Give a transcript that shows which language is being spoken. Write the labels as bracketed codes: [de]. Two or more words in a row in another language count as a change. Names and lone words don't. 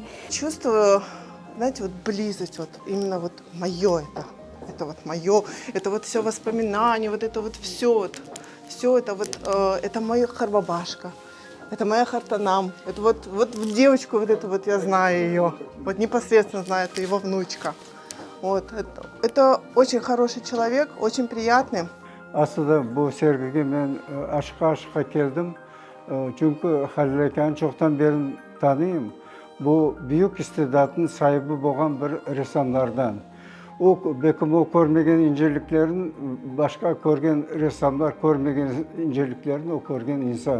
[ru] Чувствую, знаете, близость, именно мое это мое, это все воспоминания, это все. Все это это моя Харбабашка, это моя Хартанам, это девочку эту я знаю ее, непосредственно знаю, это его внучка. Это очень хороший человек, очень приятный. [tr] Aslında bu sergiye ben aşka geldim. Çünkü Halil Aka'nı çoktan beri tanıyım. Bu büyük istidatın sahibi olan bir ressamlardan. Belki o görmegen inceliklerin, başka görgen ressamlar görmegen inceliklerini o görgen insan.